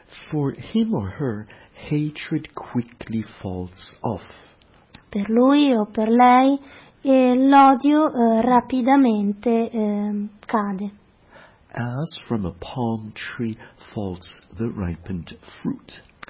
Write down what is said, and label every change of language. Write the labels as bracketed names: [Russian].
[English] For him or her, hatred quickly falls off. [Italian] Per lui o per lei, l'odio rapidamente cade. [English] As from a palm tree falls the ripened fruit.